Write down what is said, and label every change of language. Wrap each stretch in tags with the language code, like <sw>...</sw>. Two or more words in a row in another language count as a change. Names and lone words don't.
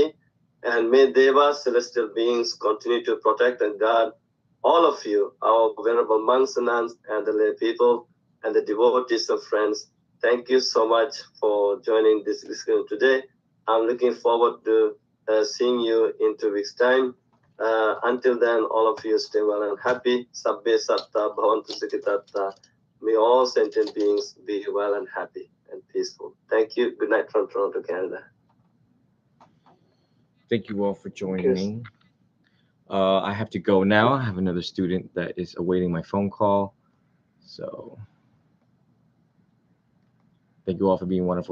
<en>And may Devas, celestial beings, continue to protect and guard all of you, our venerable monks and nuns, and the lay people, and the devotees and friends, thank you so much for joining this discussion today. I'm looking forward to seeing you in 2 weeks' time. Until then, all of you stay well and happy.</en> <pi>Sabbe satta bhavantu sukhitatta.</pi> <en>May all sentient beings be well and happy and peaceful. Thank you. Good night from Toronto, Canada. Thank you all for joining. I have to go now. I have another student that is awaiting my phone call. So thank you all for being wonderful.</en>